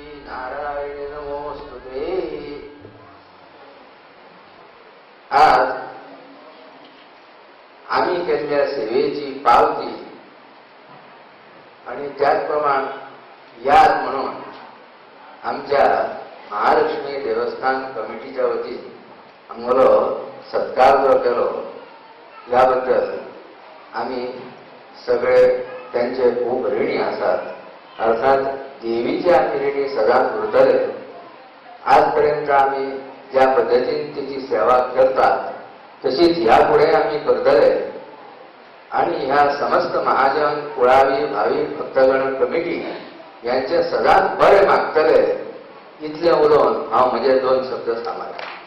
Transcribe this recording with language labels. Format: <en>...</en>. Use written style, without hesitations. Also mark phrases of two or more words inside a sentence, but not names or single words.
<kok>आज आम्ही केलेल्या सेवेची पावती आणि त्याचप्रमाणे याद म्हणून आमच्या महालक्ष्मी देवस्थान कमिटीच्या वतीन आम्हाला सत्कार जो केलो याबद्दल आम्ही सगळे त्यांचे खूप ऋणी असतात. अर्थात देवीचे आम्ही ऋणी सदांच उरतले. आजपर्यंत आम्ही ज्या पद्धतीने तिची सेवा करतात तशीच यापुढे आम्ही करतले आणि ह्या समस्त महाजन कुळावी भावी भक्तगण कमिटी यांचे सदांच बरे मागतले. इतले उलोवन हांव म्हजे 2 शब्द सांगता.</kok>